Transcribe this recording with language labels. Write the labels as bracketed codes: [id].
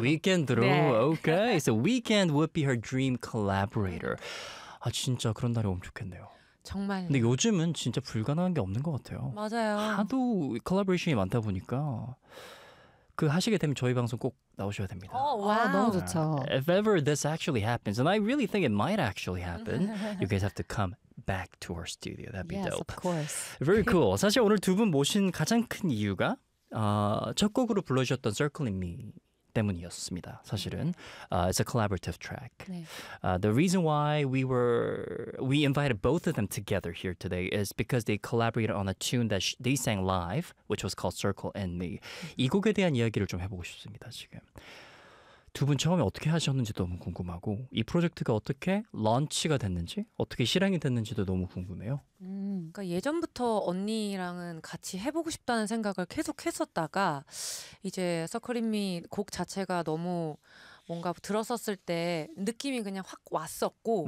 [en] Weekend로? 네. Okay. So Weekend would be her dream collaborator. [ko] 아 진짜 그런 날이 오면 좋겠네요. 정말. 근데 요즘은 진짜 불가능한 게 없는 것 같아요. 맞아요. 하도 콜라보레이션이 많다 보니까 그 하시게 되면 저희 방송 꼭 나오셔야 됩니다. 오, 와, 아, 너무 좋죠. [en] If ever this actually happens, and I really think it might actually happen, you guys have to come back to our studio. That'd be yes, dope. Yes, of course. Very cool. [ko] 사실 오늘 두 분 모신 가장 큰 이유가 첫 곡으로 불러주셨던 Circle in Me 때문이었습니다. 사실은 [en] it's a collaborative track. [ko] 네. [en] The reason why we invited both of them together here today is because they collaborated on a tune that they sang live, which was called Circle in Me. [ko] 이 곡에 대한 이야기를 좀 해보고 싶습니다. 지금 두 분 처음에 어떻게 하셨는지도 너무 궁금하고 이 프로젝트가 어떻게 런치가 됐는지 어떻게 실행이 됐는지도 너무 궁금해요. 그러니까 예전부터 언니랑은 같이 해보고 싶다는 생각을 계속 했었다가 이제 서클인미 곡 자체가 너무 뭔가 들었었을 때 느낌이 그냥 확 왔었고